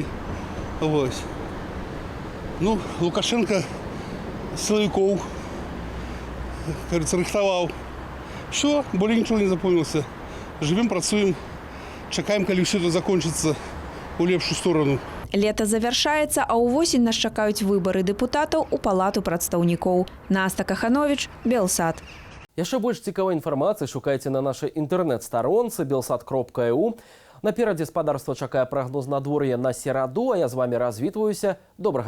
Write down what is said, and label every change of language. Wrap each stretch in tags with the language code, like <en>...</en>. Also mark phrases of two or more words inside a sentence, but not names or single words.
<ru>Вот. Ну, Лукашенко силовиков, кажется, рыхтовал. Все, более ничего не запомнился. Живем,</ru> <be>працуем, чекаем,</be> <ru>когда все это закончится у лепшую сторону.</ru> <be>Лето завяршаецца, а ўвосень нас чакаюць выбары дэпутатаў у палату прадстаўнікоў. Наста Каханович, Белсат. Яшчэ больш цікавай інфармацыі шукайце на нашай інтэрнэт-старонцы belsat.eu. Наперадзе гаспадарства чакае прагноз надвор'я на сераду, а я з вами развітваюся.</be>